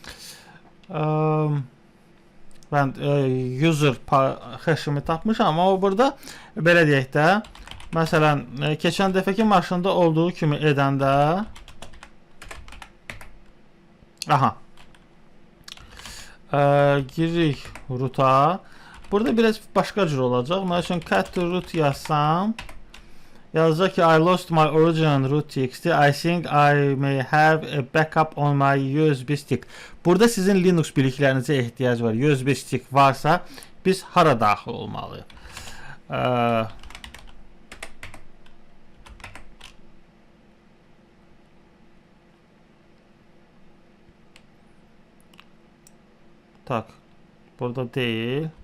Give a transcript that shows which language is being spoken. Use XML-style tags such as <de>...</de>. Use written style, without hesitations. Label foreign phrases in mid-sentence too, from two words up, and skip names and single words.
<az>Mən</az> <en>user hash'imi</en> <az>tapmışam, amma burada belə deyək də, məsələn, keçən dəfəki maşında olduğu kimi edəndə, aha, giririk root'a. Burada biraz başqa cür olacaq. Mən üçün</az> <en>cat to root</en> <az>yazsam, yazacaq ki,</az> <en>I lost my original root.txt. I think I may have a backup on my USB stick.</en> <az>Burada sizin Linux biliklərinizə ehtiyac var.</az> <en>USB stick</en> <az>varsa, biz hara daxil olmalıyıq? Tak, burada deyil.</az>